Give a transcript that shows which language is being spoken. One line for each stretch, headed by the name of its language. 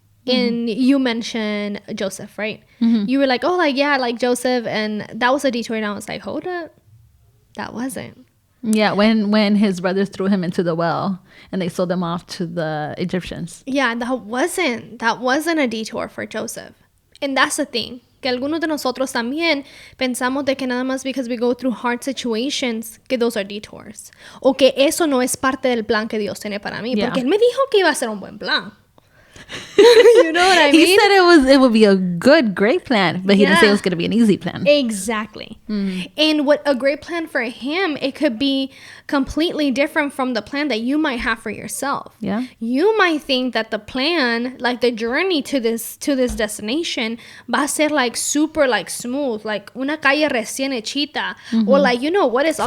English: And you mentioned Joseph, right? You were like, oh, like, yeah, like Joseph. And that was a detour. And I was like, hold up. That wasn't. Yeah, when his brothers threw him into the well and they sold him off to the Egyptians. Yeah, that wasn't a detour for Joseph. And that's the thing.
Spanish: Que algunos de nosotros también pensamos de que nada más
English: because we go through hard situations,
Spanish: que
English: those are detours.
Spanish: O que eso no es parte del plan que Dios tiene para mí.
English: Yeah.
Spanish: Porque Él me dijo que iba a ser un buen plan.
English: You know what I mean? He said it would be a great plan, but he didn't say it was going to be an easy plan. Exactly. And what a great plan for him, it could be completely different from the plan that you might have for yourself. Yeah. You might think that the plan, like the journey to this destination,
Spanish: va a ser
English: like super like smooth, like
Spanish: una calle recién hechita,
English: or like, you know what, it's all